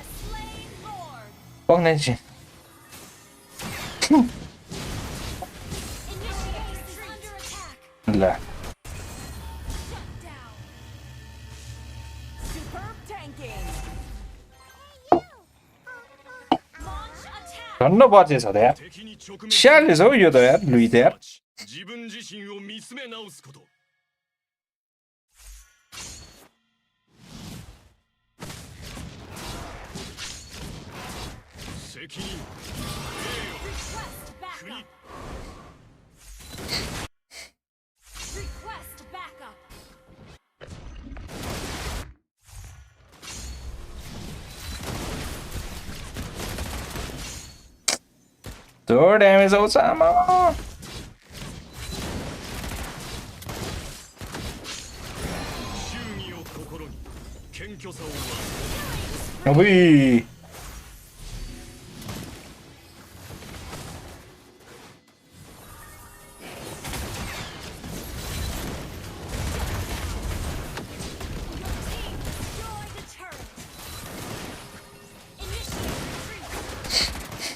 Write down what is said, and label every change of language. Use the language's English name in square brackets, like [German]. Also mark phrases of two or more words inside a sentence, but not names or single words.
[Nepali] पक्न एकछिन ल धन्न बचेछ त यार स्याहार्ने छ हौ यो त यार लुई त यार [Japanese] 自分自身を見つめ直すこと責任 [English] Request backup. Request backup. [Nepali] त्यो ड्यामेज आउँछ आमा [Japanese] 忠義を心に謙虚さを忘れ [Nepali] अबुई [English] Destroy the turret. Initiate retreat.